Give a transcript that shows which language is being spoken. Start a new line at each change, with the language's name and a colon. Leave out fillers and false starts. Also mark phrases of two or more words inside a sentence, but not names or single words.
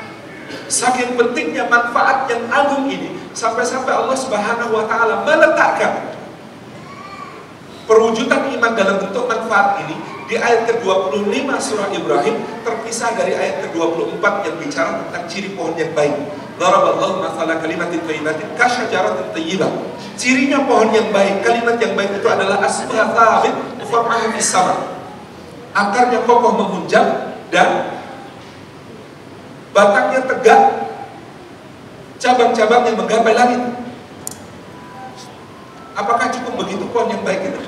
Indonesian: Saking pentingnya manfaat yang agung ini, sampai-sampai Allah
Arabic: سبحانه وتعالى
Indonesian: meletakkan perwujudan iman dalam bentuk manfaat ini di ayat ke-25 surah Ibrahim, terpisah dari ayat ke-24 yang bicara tentang ciri pohon yang baik.
Arabic: ضرب الله مثلا كلمة طيبة كشجرة طيبة.
Indonesian: Cirinya pohon yang baik, kalimat yang baik itu adalah
Arabic: أصلها ثابت فرعها في السماء.
Indonesian: Akarnya kokoh menghunjam dan batangnya tegak, cabang-cabangnya menggapai langit. Apakah cukup begitu pohon yang baik itu?